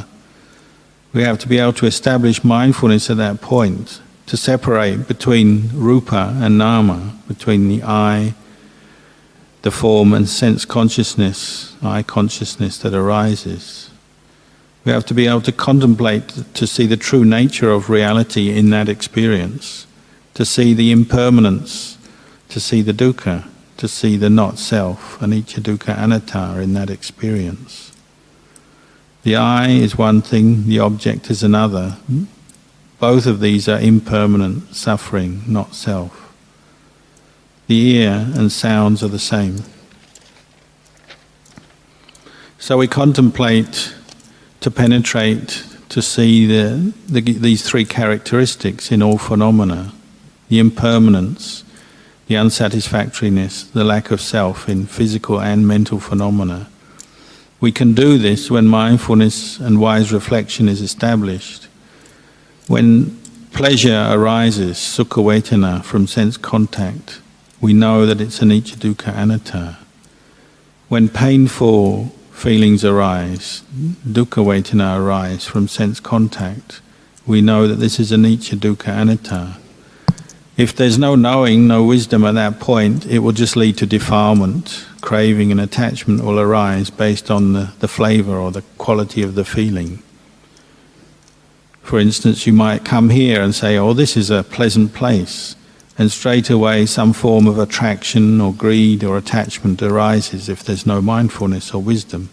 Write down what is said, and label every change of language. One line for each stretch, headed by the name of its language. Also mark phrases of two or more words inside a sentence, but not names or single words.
English: We have to be able to establish mindfulness at that point, to separate between rupa and nama, between the eye, the form and sense consciousness, eye consciousness that arises. We have to be able to contemplate, to see the true nature of reality in that experience, to see the impermanence, to see the dukkha, to see the not-self,
Pali: anicca, dukkha, anatta
English: in that experience. The eye is one thing, the object is another. Both of these are impermanent, suffering, not self. The ear and sounds are the same. So we contemplate to penetrate, to see these three characteristics in all phenomena: the impermanence, the unsatisfactoriness, the lack of self in physical and mental phenomena. We can do this when mindfulness and wise reflection is established. When pleasure arises,
Pali: sukha vedana,
English: from sense contact, we know that it's
Pali: anicca, dukkha, anatta.
English: When painful feelings arise,
Pali: dukkha vedana
English: arise from sense contact, we know that this is
Pali: anicca, dukkha, anatta.
English: If there's no knowing, no wisdom at that point, it will just lead to defilement. Craving and attachment will arise based on the flavour or the quality of the feeling. For instance, you might come here and say, oh, this is a pleasant place, and straight away some form of attraction or greed or attachment arises if there's no mindfulness or wisdom.